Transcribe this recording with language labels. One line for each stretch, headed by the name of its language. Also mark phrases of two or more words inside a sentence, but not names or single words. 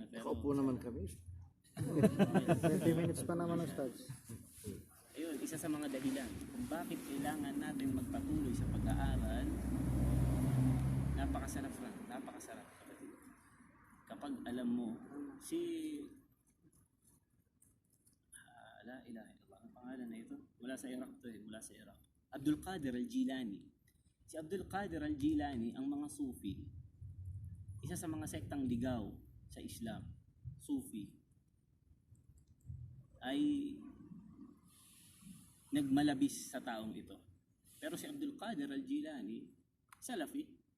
Filipino: Pero Nakaupo naman kami. 20 minutes pa naman ang starts. ayun, isa sa mga dahilan kung bakit kailangan natin magpatuloy sa pag-aaral. Napakasarap lang. Napakasarap. Kapag alam mo,
Arabic: la ilaha illallah,
Filipino: ang pangalan na ito, mula sa Iraq to mula sa Iraq. Abdul Qadir al-Jilani. Si Abdul Qadir al-Jilani, ang mga Sufi, isa sa mga sektang ligaw sa Islam, Sufi, ay nagmalabis sa taong ito. Pero si Abdul Qadir al-Jilani, Salafi.